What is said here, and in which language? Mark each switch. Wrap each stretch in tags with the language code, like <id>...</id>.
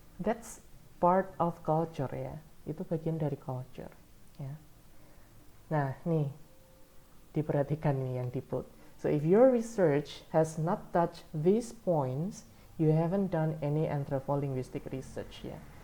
<en>That's part of culture ya.</en> <id>Itu bagian dari culture ya. Nah, nih diperhatikan nih yang di plot.</id> <en>So if your research has not touched these points, you haven't done any anthropolinguistic research ya.</en>